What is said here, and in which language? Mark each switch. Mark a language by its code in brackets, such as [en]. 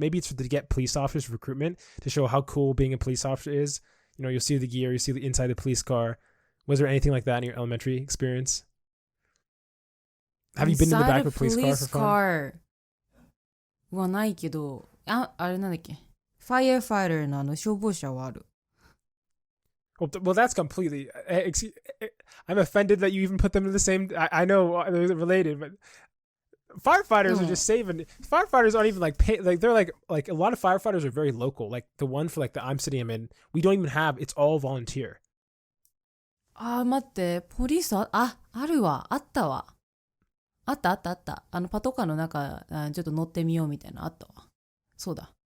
[en] Maybe it's to get police officers recruitment to show how cool being a police officer is. You know, you'll see the gear, you see the inside the police car. Was there anything like that in your elementary experience? Have you been in the back of a police car for fun? [ja] はないけど、あれなんだっけ、ファイアファイターの消防車はある。 [en] Well, that's completely. I'm offended that you even put them in the same. I know they're related, but firefighters are just saving. Firefighters aren't even like pay. Like they're like a lot of firefighters are very local. Like the one for like the I'm city I'm in, we don't even have. It's all volunteer. [ja] 待って、ポリスあるわ、あったわ。あった。パトカーの中、ちょっと乗ってみようみたいなあったわ。そうだ。